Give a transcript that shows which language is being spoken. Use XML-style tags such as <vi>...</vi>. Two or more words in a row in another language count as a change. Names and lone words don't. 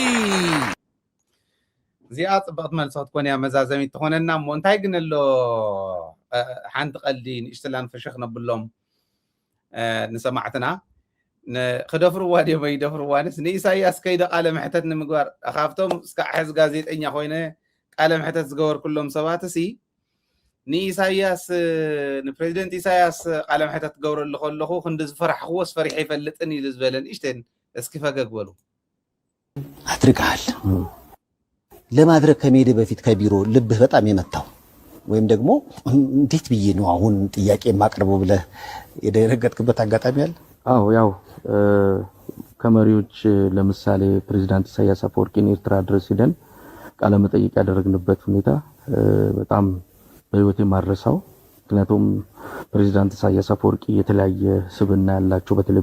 <ti>እዚኣ ጽብቕቲ መልሶት ኮን እያ መዛዘሚት ትኾነና እሞ እንታይ ግን ኣሎ ሓንቲ ቀልዲ ንእሽተላን ፍሽኽ ነብሎም ንሰማዕትና ክደፍርዋ ድዮም ኣይደፍርዋንስ ንኢሳያስ ከይደ ቃለ ምሕተት ንምግባር ካብቶም እስካዕ ሕዚ ጋዜጠኛ ኮይነ ቃለ ምሕተት ዝገበር ኩሎም ሰባት እሲ ንኢሳያስ ንፕሬዚደንት ኢሳያስ ቃለ ምሕተት ትገብረሉ ከለኹ ክንዲ ዝፈራሕኽዎስ ፈሪሐ ይፈልጥን ኢሉ ዝበለን እሽተን እስኪ ፈገግ በሉ</ti> <am>አድርገሃል ለማድረግ ከመሄድ በፊት ከቢሮ ልብህ በጣም የመታው ወይም ደግሞ እንዴት ብዬ ነው አሁን ጥያቄ ማቅረበው ብለህ የደረገጥክበት አጋጣሚ አለ? አዎ ያው ከመሪዎች ለምሳሌ ፕሬዝዳንት ኢሳያስ አፈወርቂን ኤርትራ ድረስ ሄደን ቃለ መጠይቅ ያደረግንበት ሁኔታ በጣም በህይወቴ ማረሳው ምክንያቱም ፕሬዝዳንት ኢሳያስ አፈወርቂ የተለያየ ስብዕና ያላቸው በተለይ</am>